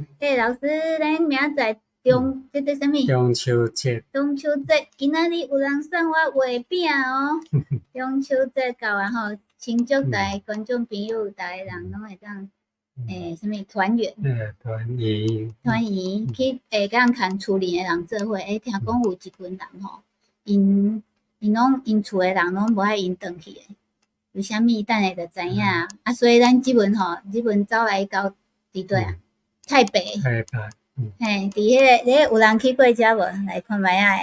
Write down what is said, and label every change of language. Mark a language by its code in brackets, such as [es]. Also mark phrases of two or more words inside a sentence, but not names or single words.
[nan] 老师，咱明仔载这个什么？中秋节。中秋节，今仔日有人送我月饼哦。中秋节到啊吼，请祝大家观众朋友，大家人拢会当什么团圆？团圆去敢看厝里的人做伙。听讲有一群人吼，因厝的人拢无爱因转去的。为虾米？等下就知影啊！所以咱即阵走来到伫对啊，台北。嘿，伫迄个有人去过遮无？来看卖啊！